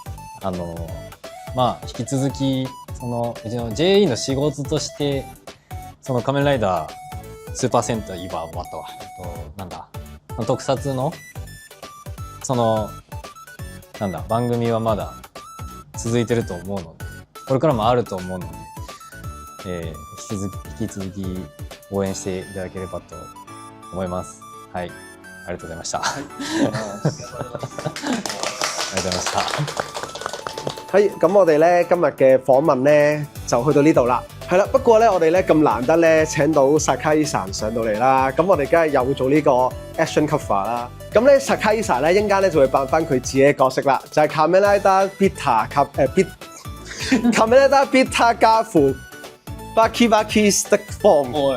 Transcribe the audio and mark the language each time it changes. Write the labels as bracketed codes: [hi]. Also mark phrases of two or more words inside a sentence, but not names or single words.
[ja] 引き続きそのうちの JE の仕事としてその仮面ライダースーパーセンター今終わったわ、なんだ特撮のそのなんだ番組はまだ続いてると思うので、これからもあると思うので、引き続き応援していただければと思います。はい、ありがとうございました。ありがとうございました。 [yue] 係，咁我哋咧今日嘅訪問咧就去到呢度啦。係啦，不過咧我哋咧咁難得咧請到 Sakai-san 上到嚟啦，咁我哋梗係又做呢個 [en] action cover [yue] 啦。咁咧 Sakai-san 咧一陣間咧就會扮翻佢自己嘅角色啦，就係 Kamen Rider Beta Kamen Rider Beta 加附 Baki Baki Stick Form。